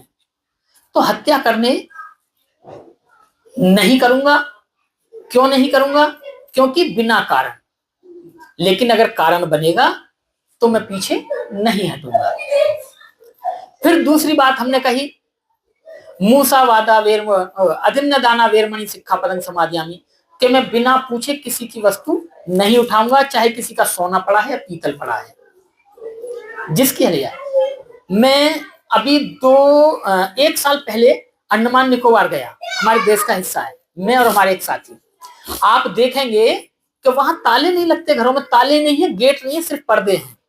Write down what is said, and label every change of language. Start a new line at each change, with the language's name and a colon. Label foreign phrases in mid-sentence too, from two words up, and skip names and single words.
Hindi: तो हत्या करने नहीं करूंगा। क्यों नहीं करूंगा? क्योंकि बिना कारण। लेकिन अगर कारण बनेगा तो मैं पीछे नहीं हटूंगा। फिर दूसरी बात हमने कही,
Pali: मूसावादा वेर अदिन्न दाना वेरमणि सिक्खापदं समाधियामि,
Hindi: कि मैं बिना पूछे किसी की वस्तु नहीं उठाऊंगा, चाहे किसी का सोना पड़ा है या पीतल पड़ा है, जिसकी लिया। मैं अभी 1 साल पहले अंडमान निकोबार गया, हमारे देश का हिस्सा है, मैं और हमारे एक साथी। आप देखेंगे कि वहां ताले नहीं लगते, घरों में ताले नहीं है, गेट नहीं है, सिर्फ पर्दे हैं।